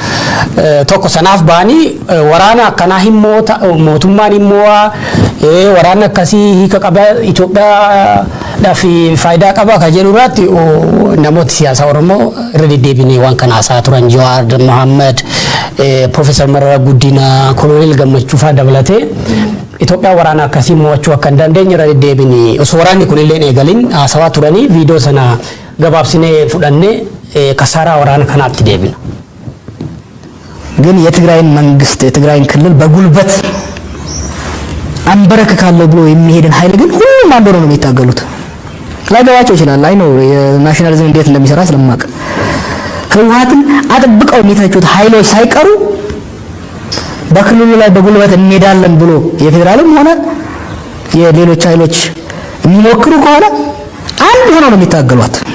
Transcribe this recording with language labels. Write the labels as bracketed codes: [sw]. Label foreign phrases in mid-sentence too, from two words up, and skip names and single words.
[om] Tokko sanaaf ba'anii waraana akkanaa mootummaan immoo waraanni akkasii hiika qaba Itoophiyaadhaaf faayidaa qaba ka jedhu irratti namoota siyaasaa Oromoo irra deddeebinee waan kana haasaa turan Jawaar Mohammed Profeesar Mararaa Guddinaa Koloneel Gammachuu fa'aa dabalatee Itoophiyaa waraana akkasii mo'achuu akka hin dandeenye irra deddeebinee osoo waraanni kun illee eegalin haasawaa turanii viidiyoo sana gabaabsinee fudhannee kasaaraa waraana kanaatti deebina. [am] ግን የትግራይን መንግስት የትግራይን ክልል በጉልበት አንበረክካለሁ ብሎ የሚሄድን ኃይል ግን ሁሉም አንድ ሆነው ነው የሚታገሉት። ላይገባቸው ይችላል። አይ ነው የናሽናሊዝም እንዴት እንደሚሰራ ስለማቅ ህወሓትን አጥብቀው የሚተቹት ኃይሎች ሳይቀሩ በክልሉ ላይ በጉልበት እንሄዳለን ብሎ የፌደራልም ሆነ የሌሎች ኃይሎች የሚሞክሩ ከሆነ አንድ ሆነው ነው የሚታገሉት።